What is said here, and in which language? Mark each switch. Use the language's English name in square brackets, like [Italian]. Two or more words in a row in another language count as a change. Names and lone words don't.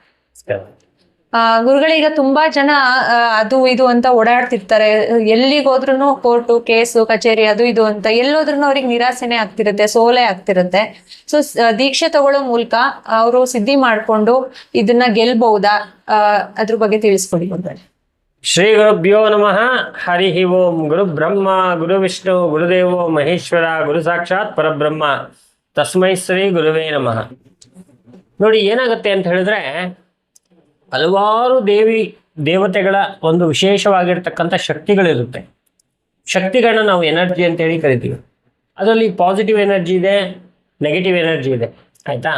[Kannada] ಗುರುಗಳೀಗ ತುಂಬಾ ಜನ ಅದು ಇದು ಅಂತ ಓಡಾಡ್ತಿರ್ತಾರೆ. ಎಲ್ಲಿಗೋದ್ರೂ ಕೋರ್ಟು ಕೇಸು ಕಚೇರಿ ಅದು ಇದು ಅಂತ ಎಲ್ಲೋದ್ರೂ ಅವ್ರಿಗೆ ನಿರಾಸೆನೆ ಆಗ್ತಿರುತ್ತೆ, ಸೋಲೆ ಆಗ್ತಿರುತ್ತೆ. ಸೊ ದೀಕ್ಷೆ ತಗೊಳ್ಳೋ ಮೂಲಕ ಅವರು ಸಿದ್ಧಿ ಮಾಡ್ಕೊಂಡು ಇದನ್ನ ಗೆಲ್ಬಹುದಾ? ಅದ್ರ ಬಗ್ಗೆ ತಿಳಿಸ್ಕೊಡಿ ಗುರುಗಳೇ. [Sanskrit] ಶ್ರೀ ಗುರುಭ್ಯೋ ನಮಃ. ಹರಿ ಓಂ. ಗುರು ಬ್ರಹ್ಮ ಗುರು ವಿಷ್ಣು ಗುರುದೇವೋ ಮಹೇಶ್ವರ ಗುರು ಸಾಕ್ಷಾತ್ ಪರಬ್ರಹ್ಮ ತಸ್ಮೈ ಶ್ರೀ ಗುರುವೇ ನಮಃ. [Kannada] ನೋಡಿ, ಏನಾಗುತ್ತೆ ಅಂತ ಹೇಳಿದ್ರೆ, ಹಲವಾರು ದೇವತೆಗಳ ಒಂದು ವಿಶೇಷವಾಗಿರ್ತಕ್ಕಂಥ ಶಕ್ತಿಗಳಿರುತ್ತೆ. ಶಕ್ತಿಗಳನ್ನ ನಾವು ಎನರ್ಜಿ ಅಂತ ಹೇಳಿ ಕರಿತೀವಿ. ಅದರಲ್ಲಿ [English] positive energy [Kannada] ಇದೆ, [English] negative energy [Kannada] ಇದೆ. ಆಯ್ತಾ?